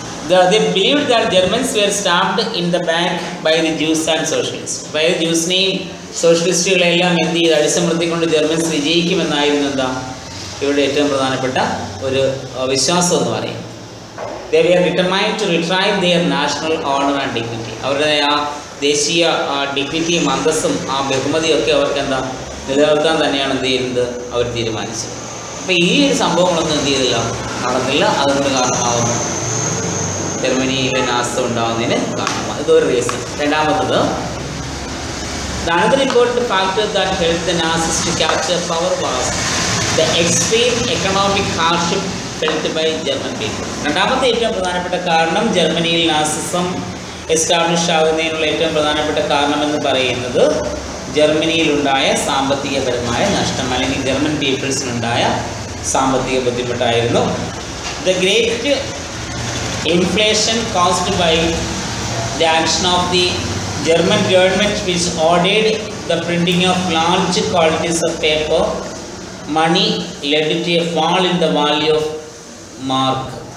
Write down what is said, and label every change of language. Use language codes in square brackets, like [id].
[en] They believed that Germans were stabbed in the back by the Jews and socialists. By the Jews [ml] നെയും സോഷ്യലിസ്റ്റുകളെല്ലാം എന്ത് ചെയ്ത് അടിച്ചമർത്തിക്കൊണ്ട് Germans വിജയിക്കുമെന്നായിരുന്നു ഇവരുടെ ഏറ്റവും പ്രധാനപ്പെട്ട ഒരു വിശ്വാസം എന്ന് പറയും. [en] They were determined to retrieve their national honor and dignity. [ml] അവരുടെ ആ ദേശീയ ഡിഗ്നിറ്റിയും അന്തസ്സും ആ ബഹുമതിയും ഒക്കെ അവർക്ക് നിലനിർത്താൻ തന്നെയാണ് എന്ത് ചെയ്യുന്നത്, അവർ തീരുമാനിച്ചത്. അപ്പോൾ ഈ ഒരു സംഭവങ്ങളൊന്നും എന്ത് ചെയ്തില്ല, നടന്നില്ല. അതുകൊണ്ട് കാരണമാകുന്നു ജർമ്മനിയിലെ നാസിസം ഉണ്ടാകുന്നതിന് കാരണമാണ്. ഇതൊരു റീസൺ. രണ്ടാമത്തത്, [en] the another important factor that helped the Nazis to capture power was the extreme economic hardship felt by German people. [ml] രണ്ടാമത്തെ ഏറ്റവും പ്രധാനപ്പെട്ട കാരണം, ജർമ്മനിയിൽ നാസിസം എസ്റ്റാബ്ലിഷ് ആകുന്നതിനുള്ള ഏറ്റവും പ്രധാനപ്പെട്ട കാരണം എന്ന് പറയുന്നത് ജർമ്മനിയിലുണ്ടായ സാമ്പത്തികപരമായ നഷ്ടം അല്ലെങ്കിൽ ജർമ്മൻ പീപ്പിൾസിനുണ്ടായ സാമ്പത്തിക ബുദ്ധിമുട്ടായിരുന്നു. [en] The great inflation caused by the action of the German government which ordered the printing of large quantities of paper money led to a fall in the value of mark.